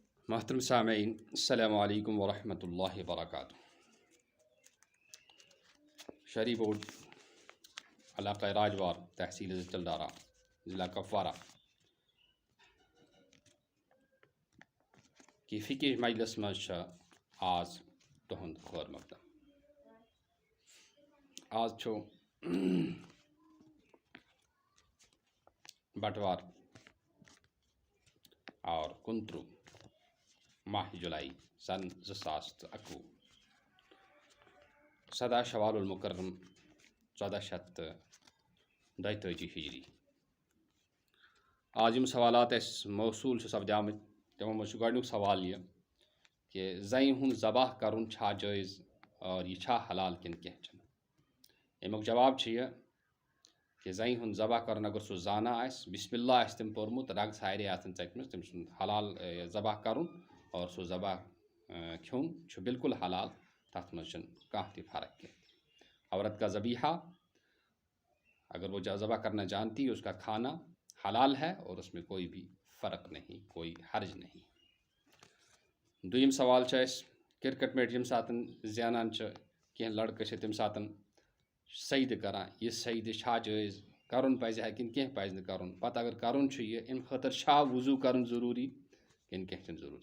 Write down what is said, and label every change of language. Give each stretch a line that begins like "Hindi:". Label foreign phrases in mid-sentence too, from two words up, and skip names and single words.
Arabic: محترم سامعین، السلام علیکم ورحمۃ اللہ وبرکاتہ۔
Kashmiri: شہری بورڈ علاقہ راجوار تحصیل زچل ڈارہ ضلع کپوارہ کی فکر مجلس مز آز تہند خیر مقدم۔ آز چھو بٹوار اور 29 ماہ جولائی سن 2021 سدہ شوال المکرم 1442 ہجری۔ آج سوالات موصول سپدام تمو مجھ گۄڈنیُک سوال یہ کہ زنہِ ہُنٛد ذبح کرُن چھا جٲیز اور یہ چھا حلال کن کینٛہہ چھُنہٕ۔ امیُک جواب چھُ یہ کہ زنہِ ہُنٛد ذبح کرُن اگر سُہ زانان آسہِ، بسم اللہ آسہِ تٔمۍ پوٚرمُت، رگ سارے آسن ژٔٹمٕژ، تٔمۍ سُنٛد حلال ذبح کرُن اور سُہ ذبح کھیوٚن چھُ بالکل حلال، تَتھ منٛز چھُنہٕ کانٛہہ تہِ فرق کینٛہہ۔
Urdu: عورت کا ذبیحہ اگر وہ ذبح کرنا جانتی ہے، اس کا کھانا حلال ہے اور اس میں کوئی بھی فرق نہیں، کوئی حرج نہیں۔
Kashmiri: دویم سوال چھُ اَسہِ کرکٹ میچ ییٚمہِ ساتہٕ زینان چھِ کینٛہہ لڑکہٕ چھِ تَمہِ ساتہٕ سجدٕ کران، یہِ سجدٕ چھا جٲیز، کرُن پزِ ہا کِنہٕ کینٛہہ پزِ نہٕ کرُن، پتہٕ اگر کرُن چھُ یہِ اَمہِ خٲطرٕ چھا وضوٗ کرُن ضروٗری کِنہٕ کینٛہہ چھُنہٕ ضروٗری۔